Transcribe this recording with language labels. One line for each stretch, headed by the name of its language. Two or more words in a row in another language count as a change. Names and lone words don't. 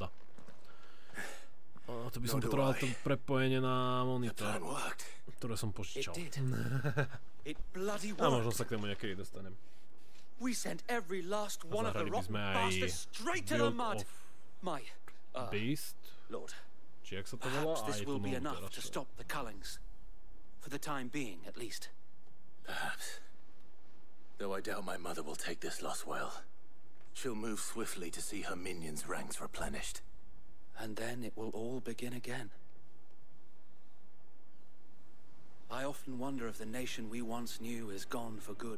Slovak: To by som potreboval to prepojenie na monitor, ktoré som požičal. A možno sa k tomu niekedy dostanem. Zahrali by sme aj Build of Beast. Či jak sa to volá? A je to teraz.
English: For the time being, at least. Perhaps. Though I doubt my mother will take this loss well. She'll move swiftly to see her minions' ranks replenished. And then it will all begin again. I often wonder if the nation we once knew is gone for good.